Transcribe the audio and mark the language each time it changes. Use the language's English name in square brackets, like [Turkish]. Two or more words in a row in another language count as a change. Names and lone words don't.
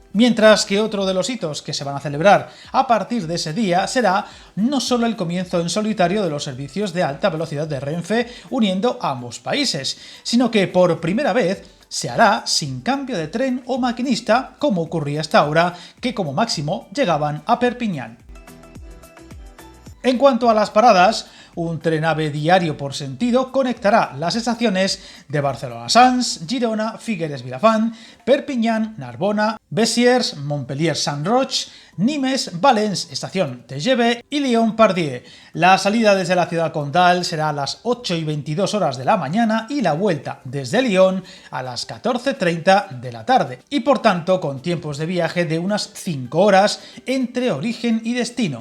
[Spanish] Mientras que otro de los hitos que se van a celebrar a partir de ese día será no solo el comienzo en solitario de los servicios de alta velocidad de Renfe uniendo ambos países, sino que por primera vez se hará sin cambio de tren o maquinista, como ocurría hasta ahora, que como máximo llegaban a Perpiñán. En cuanto a las paradas, un tren AVE diario por sentido conectará las estaciones de Barcelona-Sants, Girona, Figueres-Vilafant, Perpiñán, Narbona, Besiers, Montpellier-Saint-Roch, Nimes, Valence, estación TGV y Lyon-Pardieu. La salida desde la ciudad condal será a las 8:22 horas de la mañana y la vuelta desde Lyon a las 14:30 de la tarde, y por tanto con tiempos de viaje de unas 5 horas entre origen y destino.